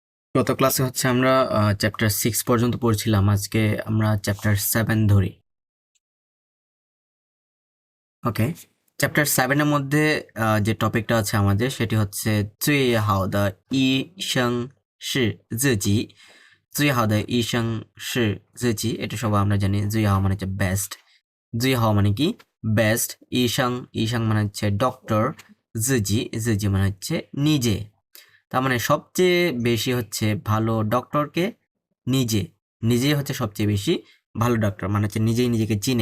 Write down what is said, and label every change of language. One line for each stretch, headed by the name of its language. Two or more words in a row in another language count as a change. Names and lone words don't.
Bangla: গত ক্লাসে হচ্ছে আমরা চ্যাপ্টার 6 পর্যন্ত পড়ছিলাম। আজকে আমরা চ্যাপ্টার 7 ধরি। ওকে, চ্যাপ্টার 7 এর মধ্যে যে টপিকটা আছে আমাদের সেটি হচ্ছে
Chinese: 最好的医生是自己最好的医生是自己
Bangla: এটা সবাই আমরা জানি। 最好 মানে হচ্ছে বেস্ট, 最好 মানে কি বেস্ট,
Chinese: 医生 医生
Bangla: মানে হচ্ছে ডক্টর, 自己 মানে হচ্ছে নিজে। তার মানে সবচেয়ে বেশি হচ্ছে ভালো ডক্টরকে নিজে, নিজেই হচ্ছে সবচেয়ে বেশি ভালো ডক্টর, মানে হচ্ছে নিজেই নিজেকে চিনে।